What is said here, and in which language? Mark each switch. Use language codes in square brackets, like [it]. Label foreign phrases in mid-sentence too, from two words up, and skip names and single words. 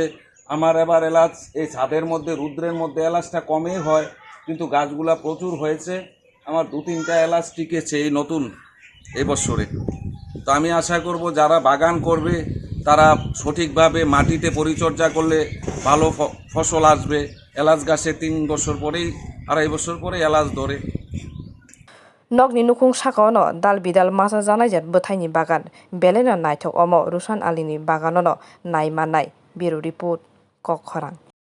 [bn] আমার এবার এলাচ এই ছাদের মধ্যে, রুদ্রের মধ্যে এলাচটা কমই হয়, কিন্তু গাছগুলা প্রচুর হয়েছে। আমার 2-3টা এলাচ টিকেছে এই নতুন এবছরে। তো আমি আশা করব যারা বাগান করবে তারা সঠিকভাবে মাটিতে পরিচর্যা করলে ভালো ফসল আসবে। এলাচ গাছে 3 বছর পরেই, 2.5 বছর পরে এলাচ ধরে। [trp] Nokni nukung sakao dal bidal masa janai jet bwthaini bagan belena naithok omo Rushan Ali ni baganono nai manai. [en] Bureau report [trp] Kok Khorang.